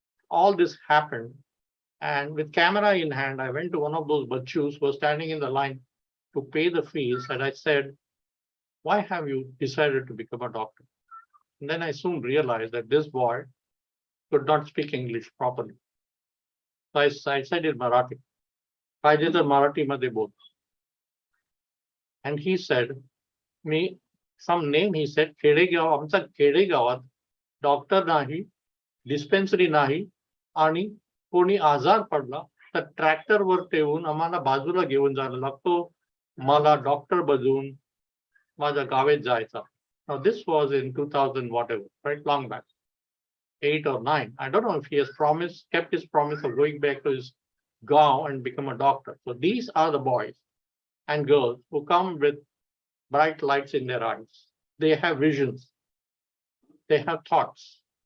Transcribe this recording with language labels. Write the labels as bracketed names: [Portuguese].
[English] All this happened. And with camera in hand, I went to one of those bachus who was standing in the line to pay the fees. And I said, why have you decided to become a doctor? And then I soon realized that this boy could not speak English properly. So I said in Marathi, [Marathi] पाहिजे तर मराठीमध्ये बोल. [English] And he said, me, some name he said, [Marathi] खेडेगाव, आमचा खेडेगावात doctor नाही, dispensary नाही, आणि कोणी आजार पडला तर ट्रॅक्टरवर ठेवून आम्हाला बाजूला घेऊन जायला लागतो. मला डॉक्टर बनवून माझ्या गावात जायचा. [English] Now this was in 2000 whatever, right, long back, 8 or 9. I don't know if he has kept his promise of going back to his gaon and become a doctor. So these are the boys and girls who come with bright lights in their eyes. They have visions. They have thoughts.